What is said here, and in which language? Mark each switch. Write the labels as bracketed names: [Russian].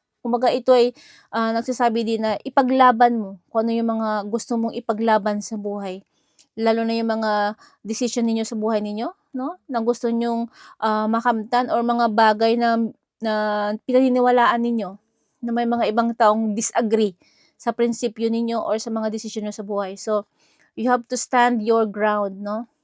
[Filipino] Kumbaga ito ay nagsasabi din na ipaglaban mo kung ano yung mga gusto mong ipaglaban sa buhay. Lalo na yung mga decision ninyo sa buhay ninyo, no? Na gusto nyong makamtan or mga bagay na pinaniniwalaan ninyo na may mga ibang taong disagree sa prinsipyo ninyo or sa mga desisyon nyo sa buhay. [English] So, you have to stand your ground, no?